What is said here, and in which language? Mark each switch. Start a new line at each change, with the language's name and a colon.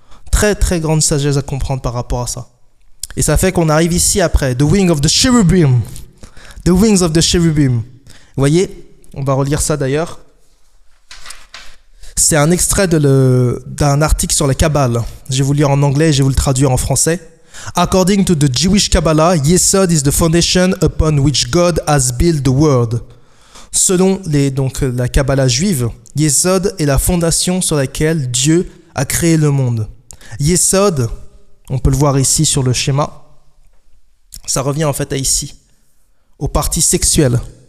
French: Très très grande sagesse à comprendre par rapport à ça. Et ça fait qu'on arrive ici après, The Wing of the Cherubim. The Wings of the Cherubim. Vous voyez, on va relire ça d'ailleurs. C'est un extrait d'un article sur la Kabbale. Je vais vous le lire en anglais et je vais vous le traduire en français.
English: According to the Jewish Kabbalah, Yesod is the foundation upon which God has built the world.
French: Selon la Kabbalah juive, Yesod est la fondation sur laquelle Dieu a créé le monde. Yesod, on peut le voir ici sur le schéma, ça revient en fait à ici, aux parties sexuelles.